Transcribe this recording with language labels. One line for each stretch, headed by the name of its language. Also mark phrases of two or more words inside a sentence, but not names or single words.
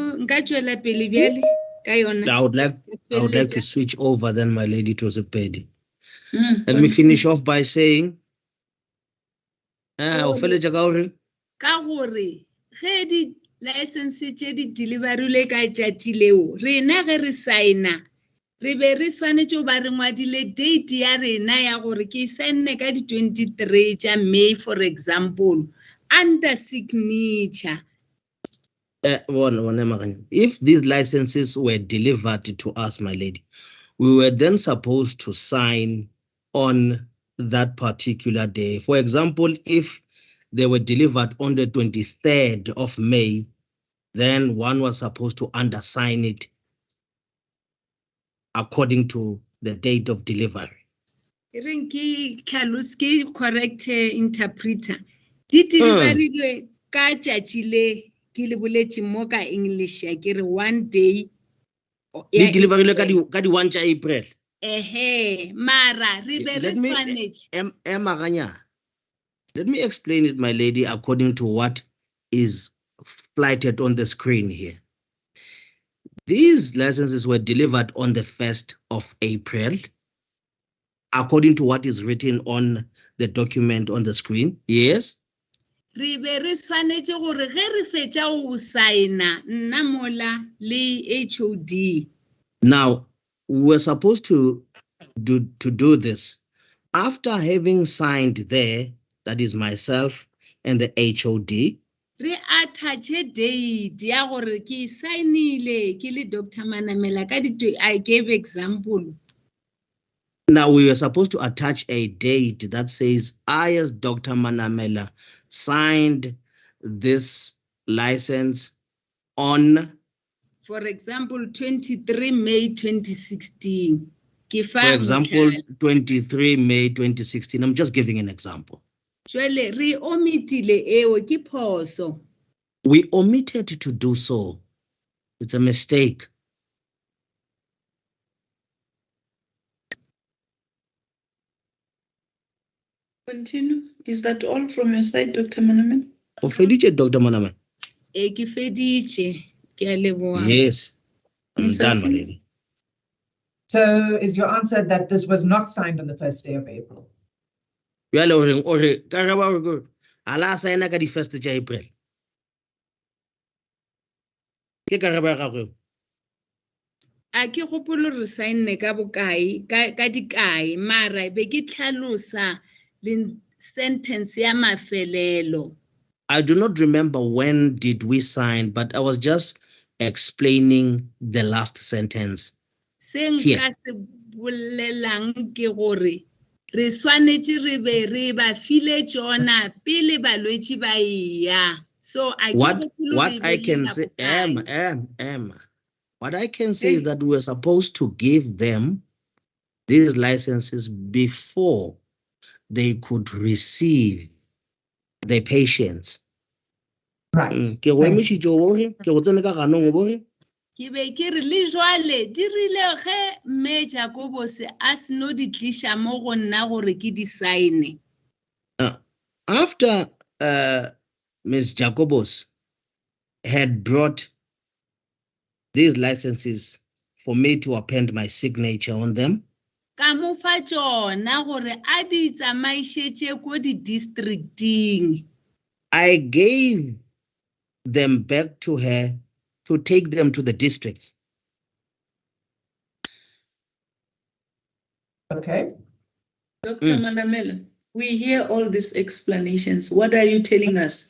English: would like to switch over then, my lady, to the pedi. Let me finish off by saying license delivery
Northern Sotho: ka tšatši leo rena ge re signa re be re swanetše o ba re ngwadile date ya rena ya gore ke sign ka di 23 tša May,
English: for example, under signature. If these licenses were delivered to us, my lady, we were then supposed to sign on that particular day. For example, if they were delivered on the 23rd of May, then one was supposed to undersign it according to the date of delivery. Correct interpreter.
Northern Sotho: Di delivery ka tšatši le ke le boletše mo ka English ya ke re
English: one day.
Northern Sotho: Di delivery ka di 1 tša April. Mara re be re swanetše.
English: Let me explain it, my lady, according to what is flighted on the screen here. These licenses were delivered on the 1st of April, according to what is written on the document on the screen. Yes?
Northern Sotho: Re be re swanetše gore ge re fetša go signa nna mola le HOD.
English: Now, we were supposed to do this after having signed there. That is myself, and the HOD.
Northern Sotho: Re attach date ya gore ke signile ke le Dr.
English: Manamela ka I gave example. Now we are supposed to attach a date that says I, as Dr. Manamela, signed this license on, For example, 23 May 2016. for example, 23 May 2016. I'm just giving an example.
Northern Sotho: Jwale re omitile eo ke phoso.
English: We omitted to do so. It's a mistake. Continue. Is that all from your side, Dr. Manamela? Dr. Manamela.
Northern Sotho: Ke feditše, ke a leboha.
English: Yes. I'm Ms. done, my Hassan? lady. So is your answer that this was not signed on the first day of April?
Northern Sotho: Ala sign ka di
English: first of April. Ke karabo ya gago.
Northern Sotho: A ke gopolo re signe ka bokae ka dikae mara be ke tlhalosa le sentence ya mafelelo.
English: I do not remember when did we sign, but I was just explaining the last sentence.
Northern Sotho: Se nka se bolelang ke gore re swanetse re be re ba file tsona pele balwetši ba ya.
English: So What I can say, what I can say is that we were supposed to give them these licenses before they could receive the patients. Right.
Northern Sotho: Ke be ke re le jwale di rile ge mme Jacobos a se no di tlisha mo go nna gore ke di sign.
English: After Ms. Jacobos had brought these licenses for me to append my signature on them,
Northern Sotho: Ka mo fa tsona gore a di tsamaišetše ko di districting.
English: I gave them back to her to take them to the districts. Okay. Dr. Manamela, we hear all these explanations. What are you telling us?